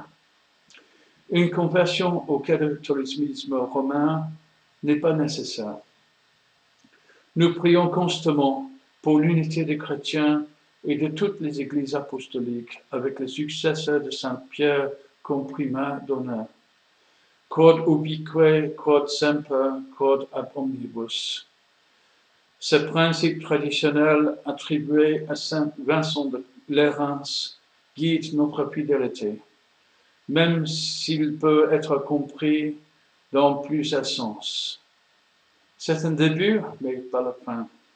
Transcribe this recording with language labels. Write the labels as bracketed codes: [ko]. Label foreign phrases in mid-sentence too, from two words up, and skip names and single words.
[fr] Une conversion au catholicisme romain n'est pas nécessaire. Nous prions constamment pour l'unité des chrétiens et de toutes les églises apostoliques avec les successeurs de Saint Pierre comme primat d'honneur. [la] Quod ubique, quod semper, quod ad omnibus. [fr] Ce principe traditionnel attribué à Saint Vincent de Lérins guide notre fidélité, même s'il peut être compris dans plusieurs sens. C'est un début, mais pas la fin.